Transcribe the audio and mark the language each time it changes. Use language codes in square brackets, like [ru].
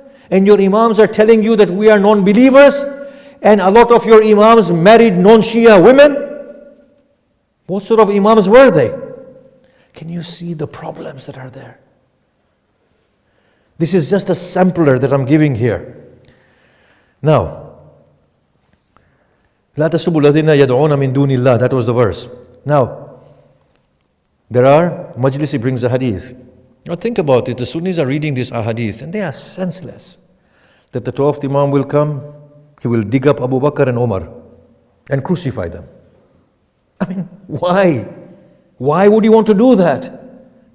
[en] And your Imams are telling you that we are non-believers? And a lot of your Imams married non-Shia women? What sort of Imams were they? Can you see the problems that are there? This is just a sampler that I'm giving here. [ar] Now, لا تسبوا الذين يدعون من دون الله. [en] That was the verse. Now, there are, Majlisi brings a hadith. Now think about it, the Sunnis are reading this hadith and they are senseless. That the 12th Imam will come, he will dig up Abu Bakr and Umar and crucify them. I mean, why? Why would he want to do that?